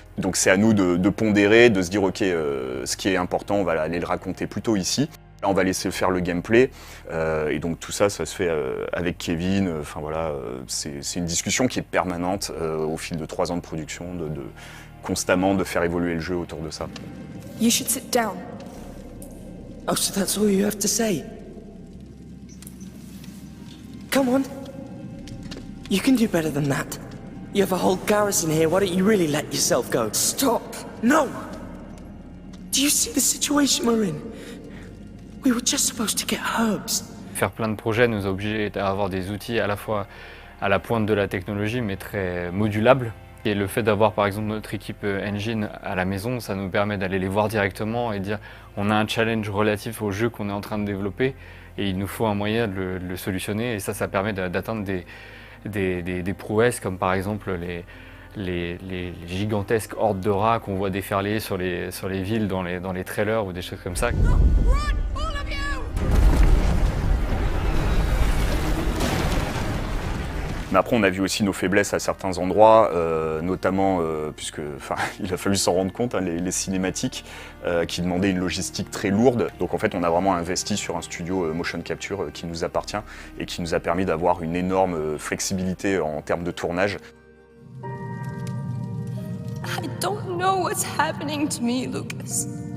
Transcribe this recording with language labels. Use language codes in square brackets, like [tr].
[fr] Donc c'est à nous de pondérer, de se dire ok ce qui est important on va aller le raconter plutôt ici. Là, on va laisser faire le gameplay et donc tout ça se fait avec Kevin. Enfin voilà, c'est une discussion qui est permanente au fil de 3 ans de production, constamment de faire évoluer le jeu autour de ça. [en] You should sit down. Oh, so that's all you have to say? Come on. You can do better than that. You have a whole garrison here, why don't you really let yourself go? Stop! No! Do you see the situation we're in? We were just supposed to get herbs. [fr] Faire plein de projets nous a obligés à avoir des outils à la fois à la pointe de la technologie mais très modulables. Et le fait d'avoir par exemple notre équipe engine à la maison, ça nous permet d'aller les voir directement et dire on a un challenge relatif au jeu qu'on est en train de développer et il nous faut un moyen de le solutionner et ça permet d'atteindre des prouesses comme par exemple les gigantesques hordes de rats qu'on voit déferler sur les villes dans les trailers ou des choses comme ça. Mais après, on a vu aussi nos faiblesses à certains endroits, notamment puisque, il a fallu s'en rendre compte, les cinématiques qui demandaient une logistique très lourde. Donc en fait, on a vraiment investi sur un studio motion capture qui nous appartient et qui nous a permis d'avoir une énorme flexibilité en termes de tournage. [en] I don't know what's happening to me, Lucas.